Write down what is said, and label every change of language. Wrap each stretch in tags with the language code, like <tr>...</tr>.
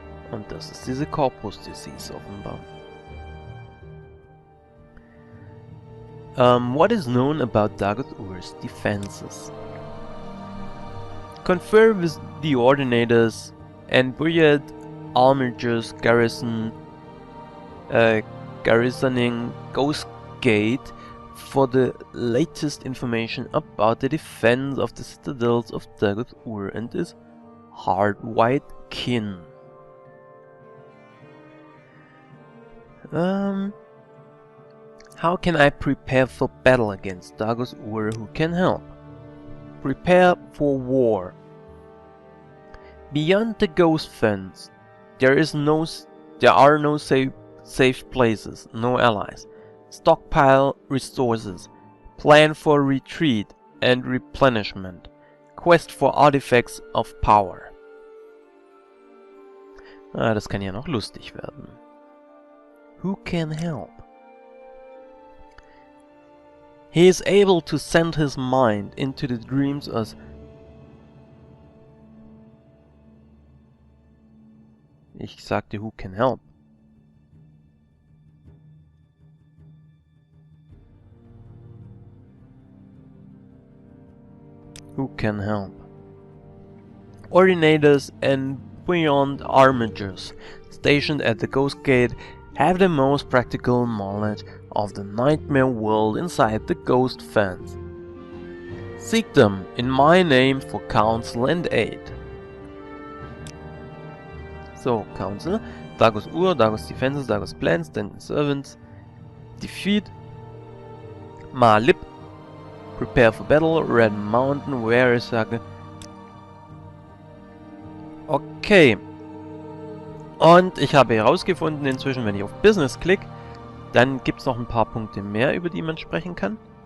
<de>Und das ist diese Corpus Disease offenbar.</de> <en>What is known about Dagoth-Ur's defenses? Confer with the Ordinators and Buyad Armigers garrisoning Ghost Gate for the latest information about the defense of the citadels of Dagoth-Ur and his hard-white kin. How can I prepare for battle against Dagoth-Ur? Who can help? Prepare for war. Beyond the ghost fence, there are no safe places, no allies. Stockpile resources, plan for retreat and replenishment, quest for artifacts of power.</en> <de>Das kann ja noch lustig werden.</de> <en>Who can help? He is able to send his mind into the dreams as</en> <de>Ich sagte,</de> <en>who can help? Who can help? Ordinators and beyond armigers stationed at the Ghost Gate have the most practical knowledge of the nightmare world inside the ghost fence. Seek them in my name for counsel and aid. So, counsel, Dagoth-Ur, Dagoth's defenses, Dagoth's plans, then servants, defeat, Malib, prepare for battle, Red Mountain, where is Sage? Okay.</en> <de>Und ich habe herausgefunden inzwischen, wenn ich auf Business klicke, dann gibt es noch ein paar Punkte mehr, über die man sprechen kann.</de>